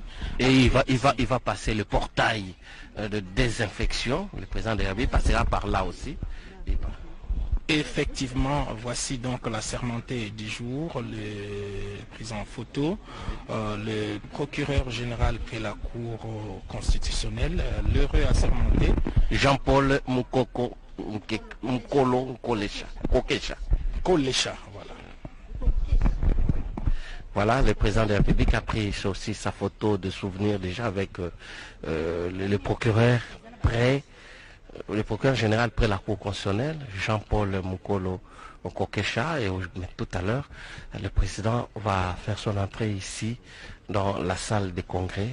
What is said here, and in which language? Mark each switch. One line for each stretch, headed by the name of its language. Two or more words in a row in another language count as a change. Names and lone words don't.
French: Et il va passer le portail de désinfection, le président de la République passera par là aussi. Effectivement, voici donc la sermentée du jour, le prise en photo, le procureur général près la Cour constitutionnelle, l'heureux assermenté. Jean-Paul Mukolo Kolesha, voilà. Voilà, le président de la République a pris aussi sa photo de souvenir déjà avec le procureur général près la Cour constitutionnelle, Jean-Paul Mukolo Kokesha, et tout à l'heure, le président va faire son entrée ici dans la salle des congrès.